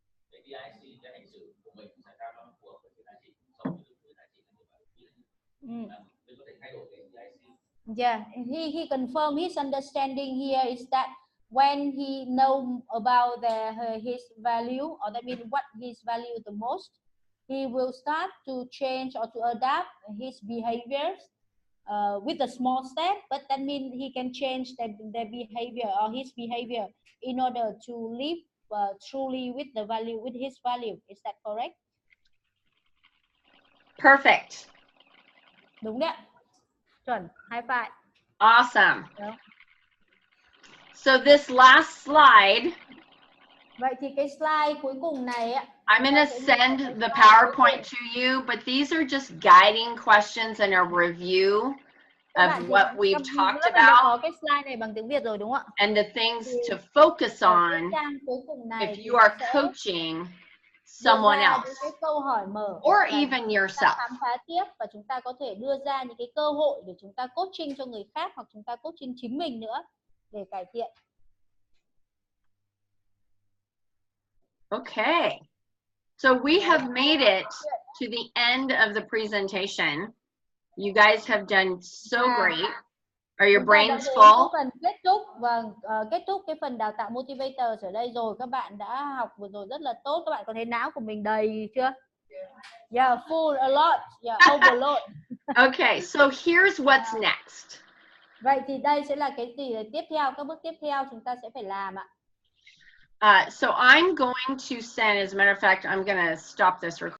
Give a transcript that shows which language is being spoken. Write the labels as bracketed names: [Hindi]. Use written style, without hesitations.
[Vietnamese] GIC cái hành xử của mình làm sao nó phù hợp với cái giá trị sống với cái giá trị như vậy. Mình có thể thay đổi cái GIC. [English] Yeah, he confirmed his understanding here is that when he know about his value, or that means what his value the most, he will start to change or to adapt his behaviors with a small step, but that means he can change the behavior or his behavior in order to live truly with the value, with his value. Is that correct? Perfect. [Vietnamese] Đúng đấy. Chuẩn. [English] High five. Awesome. [Vietnamese] Đúng. [English] So this last slide, [Vietnamese] Vậy thì cái slide cuối cùng này ạ, [English] I'm going to send the PowerPoint to you, but these are just guiding questions and a review of what we've talked about [Vietnamese] có cái slide này bằng tiếng Việt rồi đúng không ạ? [English] and the things to focus on [Vietnamese] Trang cuối cùng này [English] if you are coaching someone else [Vietnamese] cái câu hỏi mở [English] or even yourself. [Vietnamese] khám phá tiếp, và chúng ta có thể đưa ra những cái cơ hội để chúng ta coaching cho người khác, hoặc chúng ta coaching chính mình nữa để cải thiện. [English] Okay. So we have made it to the end of the presentation. You guys have done so great. Are your brains full? [Vietnamese] Phần kết thúc và kết thúc cái phần đào tạo Motivators ở đây rồi. Các bạn đã học vừa rồi rất là tốt. Các bạn có thấy não của mình đầy chưa? [English] Yeah, full a lot. Yeah, overload. Okay, so here's what's next. [Vietnamese] Vậy thì đây sẽ là cái gì tiếp theo, các bước tiếp theo chúng ta sẽ phải làm ạ. [English] So I'm going to send, as a matter of fact, I'm going to stop this recording.